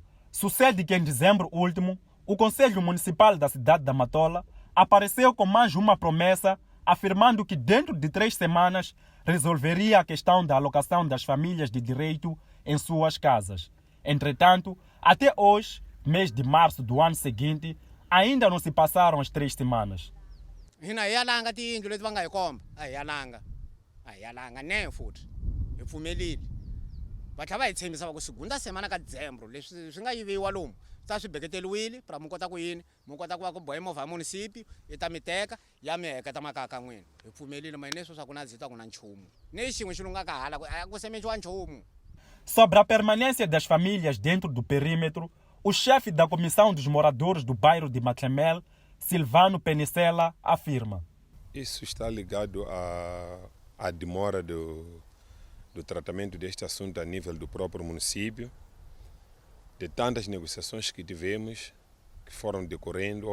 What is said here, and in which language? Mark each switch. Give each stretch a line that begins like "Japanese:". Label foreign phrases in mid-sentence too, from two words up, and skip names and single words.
Portuguese: Sucede que em dezembro último, o Conselho Municipal da cidade da Matola apareceu com mais uma promessa, afirmando que dentro de 3 semanas resolveria a questão da alocação das famílias de direito em suas casas. Entretanto, até hoje, mês de março do ano seguinte, ainda não se passaram as 3 semanas.
Tsonga: Hina hi yalanga tiyindlu leti va nga hi komba a hi yalanga ne futhi hi pfumelile va tlhela va hi tshembisa va ku
Portuguese: segunda semana
Tsonga: ka dezembro leswi swi nga yiviwa lomu swi ta swi beketeliwile para mu kota ku yini mu kota ku va ku bohe movha ya munisipio yi ta mi teka ya mi heketa makaya ka n'wina hi pfumelile mahineswo swa ku na zita ku na nchumu ni xin'we xi lunga ka hala a ku semenciwa nchumu.
Portuguese: Sobre a permanência das famílias dentro do perímetro, o chefe da Comissão dos Moradores do bairro de Matlemel, Silvano Penicella, afirma. Isso está ligado à demora do tratamento deste assunto a nível do próprio município, de tantas negociações que tivemos, que foram decorrendo.